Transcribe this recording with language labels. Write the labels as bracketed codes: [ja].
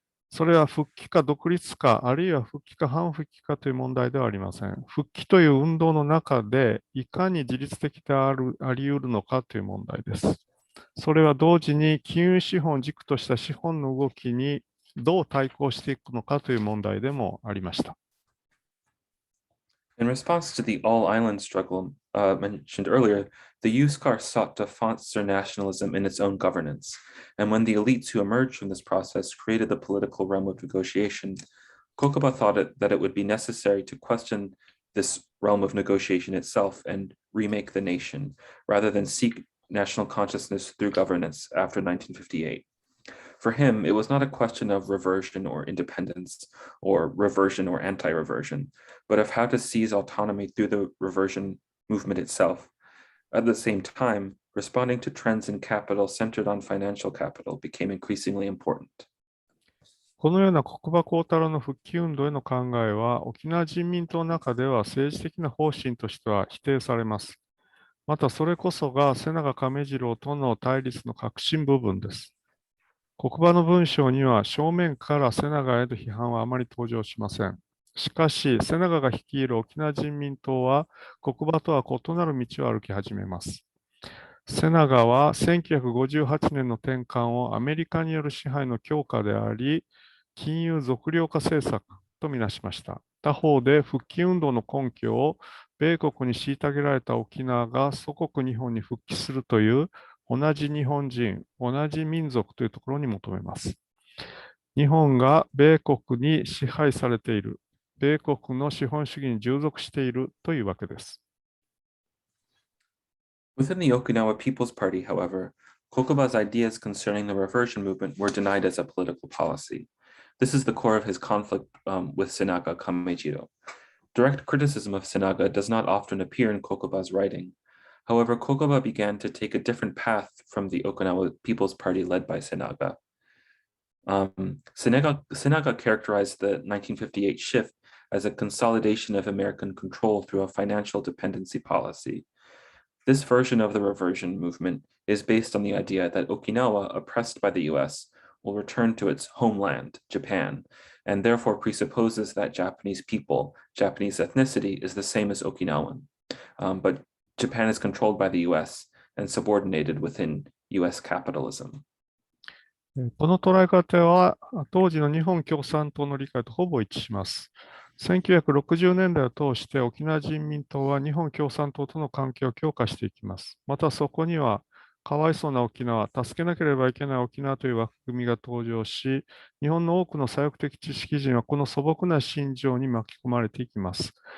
[ja] それは復帰か独立か、あるいは復帰か反復帰かという問題ではありません。復帰という運動の中で、いかに自律的であり得るのかという問題です。それは同時に金融資本を軸とした資本の動きにどう対抗していくのかという問題でもありました。 [en] In response to the all-island struggle mentioned earlier, the USCAR sought to foster nationalism in its own governance. And when the elites who emerged from this process created the political realm of negotiation, Kokuba thought that it would be necessary to question this realm of negotiation itself and remake the nation, rather than seek national consciousness through governance after 1958. For him, it was not a question of reversion or independence, or reversion or anti-reversion, but of how to seize autonomy through the reversion movement itself. At the same time, responding to trends in capital centered on financial capital became increasingly important. [ja] このような国場幸太郎の復帰運動への考えは、沖縄人民党の中では政治的な方針としては否定されます。またそれこそが瀬長亀次郎との対立の核心部分です。国場の文章には正面から瀬長への批判はあまり登場しません。しかし、瀬長が率いる沖縄人民党は国場とは異なる道を歩き始めます。瀬長は1958年の転換をアメリカによる支配の強化であり、金融俗量化政策とみなしました。他方で復帰運動の根拠を米国に虐げられた沖縄が祖国日本に復帰するという同じ日本人、同じ民族というところに求めます。日本が米国に支配されている、米国の資本主義に従属しているというわけです。 [en] Within the Okinawa People's Party, however, Kokuba's ideas concerning the reversion movement were denied as a political policy. This is the core of his conflict with Senaga Kamejiro. Direct criticism of Senaga does not often appear in Kokuba's writing. However, Kokuba began to take a different path from the Okinawa People's Party led by Senaga. Senaga characterized the 1958 shift as a consolidation of American control through a financial dependency policy. This version of the reversion movement is based on the idea that Okinawa, oppressed by the US, will return to its homeland, Japan, and therefore presupposes that Japanese people, Japanese ethnicity, is the same as Okinawan. But Japan is controlled by the US and subordinated within US capitalism. [ja] この捉え方は当時の日本共産党の理解とほぼ一致します。 1960年代を通して沖縄人民党は日本共産党との関係を強化していきます。またそこにはかわいそうな沖縄、助けなければいけない沖縄という枠組みが登場し、日本の多くの左翼的知識人はこの素朴な心情に巻き込まれていきます。